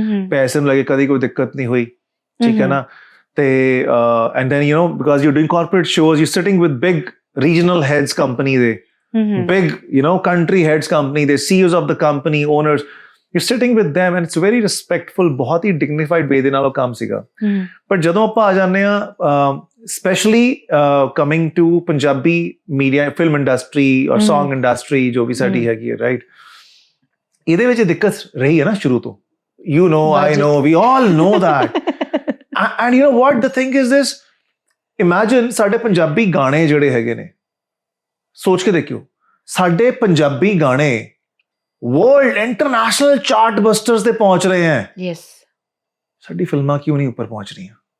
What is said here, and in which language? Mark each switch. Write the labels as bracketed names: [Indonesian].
[Punjabi] ਪੈਸੇ ਨੂੰ ਲੈ ਕੇ ਕਦੀ ਕੋਈ ਦਿੱਕਤ ਨਹੀਂ ਹੋਈ, ਠੀਕ ਹੈ ਨਾ। [English] ਤੇ and then because you doing corporate shows, you sitting with big regional heads company ਦੇ, big country heads company, the CEOs of the company, owners, you're sitting with them and it's very respectful, [Punjabi] ਬਹੁਤ ਹੀ [English] dignified way [Punjabi] ਦੇ ਨਾਲ ਉਹ ਕੰਮ ਸੀਗਾ। ਪਰ ਜਦੋਂ ਆਪਾਂ ਆ ਜਾਂਦੇ ਆ, [English] specially coming to [Punjabi] Punjabi media, film industry ਔਰ ਸੌਂਗ ਇੰਡਸਟਰੀ ਜੋ ਵੀ ਸਾਡੀ ਹੈਗੀ ਹੈ, ਰਾਈਟ, ਇਹਦੇ ਵਿੱਚ ਦਿੱਕਤ ਰਹੀ ਹੈ ਨਾ ਸ਼ੁਰੂ ਤੋਂ। [English] You know, I know, we all know that. And you know what the thing is this, imagine [Punjabi] ਸਾਡੇ ਪੰਜਾਬੀ ਗਾਣੇ ਜਿਹੜੇ ਹੈਗੇ ਨੇ, ਸੋਚ ਕੇ ਦੇਖਿਓ, ਸਾਡੇ ਪੰਜਾਬੀ ਗਾਣੇ ਵਰਲਡ ਇੰਟਰਨੈਸ਼ਨਲ ਚਾਰਟ ਬਸਟਰਸ ਤੇ ਪਹੁੰਚ ਰਹੇ ਹੈ। ਯੈਸ, ਸਾਡੀ ਫਿਲਮਾਂ ਕਿਉਂ ਨਹੀਂ ਉੱਪਰ ਪਹੁੰਚ ਰਹੀਆਂ?